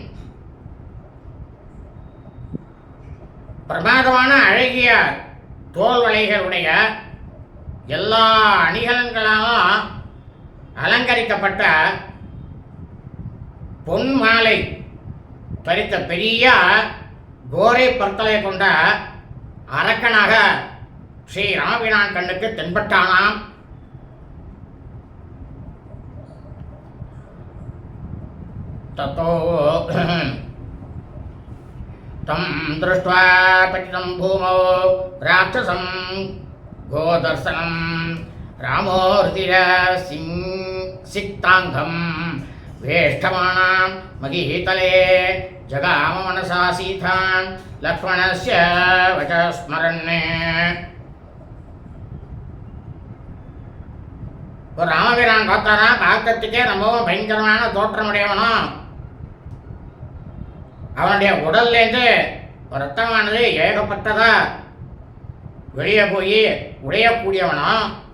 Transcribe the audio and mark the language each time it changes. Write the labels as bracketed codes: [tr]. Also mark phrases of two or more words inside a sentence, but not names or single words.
[ta] பிரமாதமான அழகிய தோல் வளைகளுடைய எல்லா அணிகலன்களாலும் அலங்கரிக்கப்பட்ட பொன் மாலை தரித்த பெரிய கோரை பற்களை கொண்ட அரக்கனாக ஸ்ரீ ராமபிரான் கண்ணுக்கு தென்பட்டானாம். [sa] ततो तं दृष्ट्वा पतितं भूमौ राक्षसं गोदर्शनं रामो हृदिरसिक्ताङ्गं वेष्टमाणां महीतले जगाम मनसा सीतान् लक्ष्मणस्य वचः स्मरन्. [ta] ஒரு ராமபிரான் பார்த்தாரா, பார்க்கறதுக்கே ரொம்பவும் பயங்கரமான தோற்றமுடையவனும் அவனுடைய உடல்லேருந்து ரத்தமானது ஏகப்பட்டதா வெளியே போய் உடையக்கூடியவனும்